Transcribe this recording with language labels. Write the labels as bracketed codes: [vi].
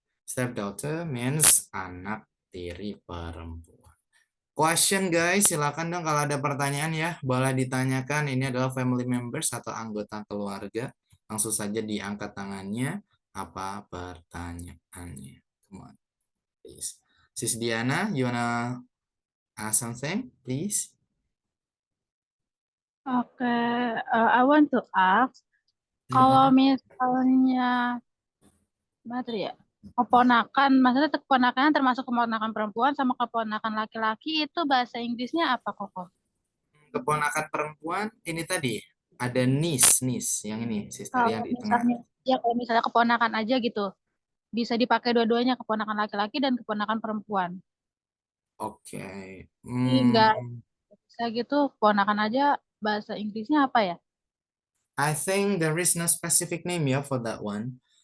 [en] Stepdaughter means [id] anak tiri perempuan. [en] Question guys, [id] silakan dong kalau ada pertanyaan ya, boleh ditanyakan. Ini adalah family members atau anggota keluarga. Langsung saja diangkat tangannya. Apa pertanyaannya? [en] Come on, please. Sis Diana, you wanna ask something, please? Okay, I want to ask, [id] kalau misalnya ya, keponakan, maksudnya keponakan termasuk keponakan perempuan sama keponakan laki-laki itu bahasa Inggrisnya apa, Koko? Keponakan perempuan ini tadi ada niece yang ini sister yang di tengah. Kalau misalnya keponakan aja gitu, bisa dipakai dua-duanya, keponakan laki-laki dan keponakan perempuan. Oke. Enggak bisa gitu, keponakan aja bahasa Inggrisnya apa ya? [en] I think there is no specific name ya for that one.